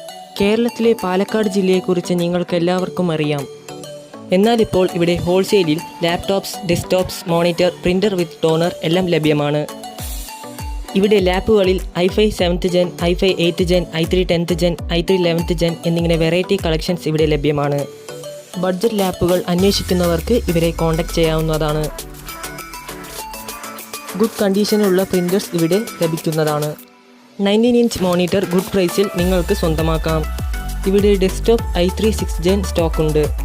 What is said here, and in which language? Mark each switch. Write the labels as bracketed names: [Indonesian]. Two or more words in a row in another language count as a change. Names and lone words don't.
[Malayalam] കേരളത്തിലെ പാലക്കാട് ജില്ലയെക്കുറിച്ച് നിങ്ങൾക്കെല്ലാവർക്കും അറിയാം. എന്നാൽ ഇപ്പോൾ ഇവിടെ ഹോൾസെയിലിൽ [English] laptops, desktops, monitor, printer with toner [Malayalam] എല്ലാം ലഭ്യമാണ്. ഇവിടെ ലാപ്പുകളിൽ i5 7th Gen, i5 8th Gen, i3 10th Gen, i3 11th Gen എന്നിങ്ങനെ [English] variety collections [Malayalam] ഇവിടെ ലഭ്യമാണ്. ബഡ്ജറ്റ് ലാപ്പുകൾ അന്വേഷിക്കുന്നവർക്ക് ഇവരെ കോൺടാക്റ്റ് ചെയ്യാവുന്നതാണ്. ഗുഡ് കണ്ടീഷനിലുള്ള പ്രിൻ്റേഴ്സ് ഇവിടെ ലഭിക്കുന്നതാണ്. 19 [English] inch monitor [Malayalam] ഗുഡ് പ്രൈസിൽ നിങ്ങൾക്ക് സ്വന്തമാക്കാം. ഇവിടെ ഡെസ്ക്ടോപ്പ് i3 6th Gen സ്റ്റോക്കുണ്ട്.